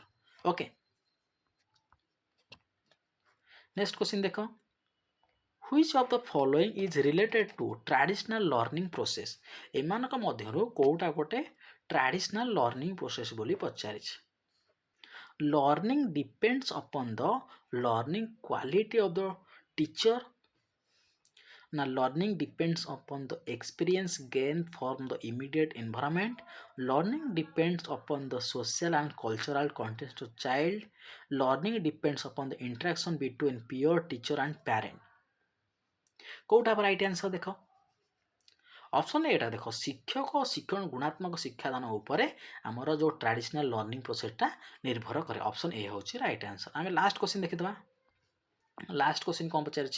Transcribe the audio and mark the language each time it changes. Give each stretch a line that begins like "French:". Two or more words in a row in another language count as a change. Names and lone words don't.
English: okay next question ଦେଖ which of the following is related to traditional learning process.
Odia: ଏମାନଙ୍କ ମଧ୍ୟରୁ କେଉଁଟା ଗୋଟେ
English: traditional learning process
Odia: ବୋଲି ପଚାରିଛି।
English: Learning depends upon the learning quality of the teacher. Now learning depends upon the experience gained from the immediate environment. Learning depends upon the social and cultural context of child. Learning depends upon the interaction between peer, teacher and parent.
Odia: କୋଉଟା ହବ
English: right answer
Odia: ଦେଖ? ଅପସନ୍ ଏଟା ଦେଖ, ଶିକ୍ଷକ ଓ ଶିକ୍ଷଣ ଗୁଣାତ୍ମକ ଶିକ୍ଷାଦାନ ଉପରେ ଆମର ଯେଉଁ
English: traditional learning
Odia: ପ୍ରୋସେସଟା ନିର୍ଭର କରେ।
English: option A
Odia: ହେଉଛି
English: right answer.
Odia: ଆମେ
English: last question
Odia: ଦେଖିଦେବା।
English: last question
Odia: କ'ଣ ପଚାରିଛି?